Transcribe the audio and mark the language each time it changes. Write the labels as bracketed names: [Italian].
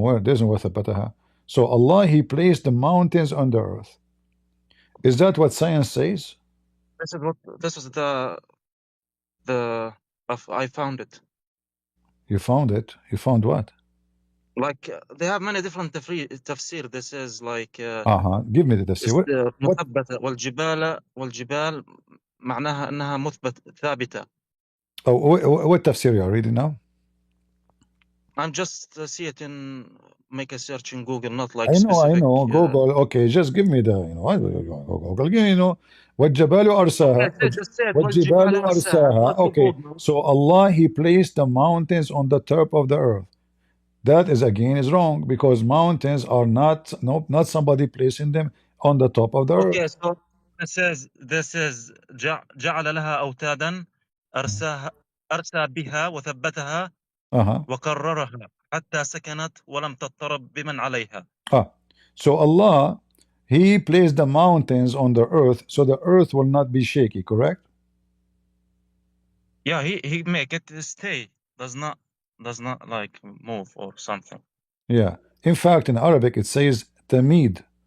[English] Where there's no [Arabic] ثبتها. [English] So Allah, He placed the mountains on the earth. Is that what science says? This is the I found it. You found it? You found what? Like they have many different tafsir. This is like give me the tafsir. [Arabic] مثبتة والجبال معناها أنها مثبت ثابتة. [English] Oh, what tafsir you are reading now? I'm just see it in make a search in Google, not like I specific. know. Google. Okay, just give me the, Google. [Arabic] وَالْجِبَالُ [English] Okay, [Arabic] أَرْسَاهَا. [English] just say it. [Arabic] وَالْجِبَالُ وَالْجِبَالِ أَرْسَاهَا. أَرْسَاهَا. [English] Not in Okay, Google. so Allah, He placed the mountains on the top of the earth. That is again is wrong, because mountains are not somebody placing them on the top of the earth. Okay, so this is [Arabic] جعل لها أوتادا أرسى بها وثبتها وقررها حتى سكنت ولم تضطرب بمن عليها. [English] So Allah, He placed the mountains on the earth so the earth will not be shaky, correct? Yeah, he make it stay. Does not like move or something. Yeah. In fact, in Arabic it says tamid.